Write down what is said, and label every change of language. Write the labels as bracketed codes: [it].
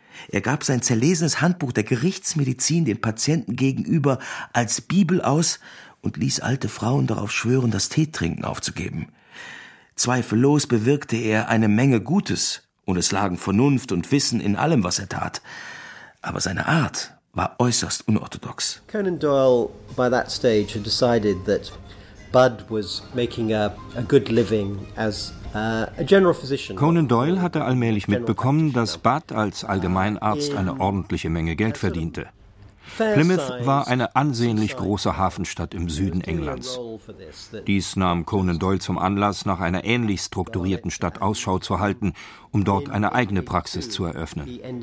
[de] Er gab sein zerlesenes Handbuch der Gerichtsmedizin den Patienten gegenüber als Bibel aus und ließ alte Frauen darauf schwören, das Teetrinken aufzugeben. Zweifellos bewirkte er eine Menge Gutes und es lagen Vernunft und Wissen in allem, was er tat. Aber seine Art war äußerst unorthodox. [en] Conan Doyle by that stage had decided that Bud was making a good living as a general physician. [de] Conan Doyle hatte allmählich mitbekommen, dass Bud als Allgemeinarzt eine ordentliche Menge Geld verdiente. Plymouth war eine ansehnlich große Hafenstadt im Süden Englands. Dies nahm Conan Doyle zum Anlass, nach einer ähnlich strukturierten Stadt Ausschau zu halten, um dort eine eigene Praxis zu eröffnen.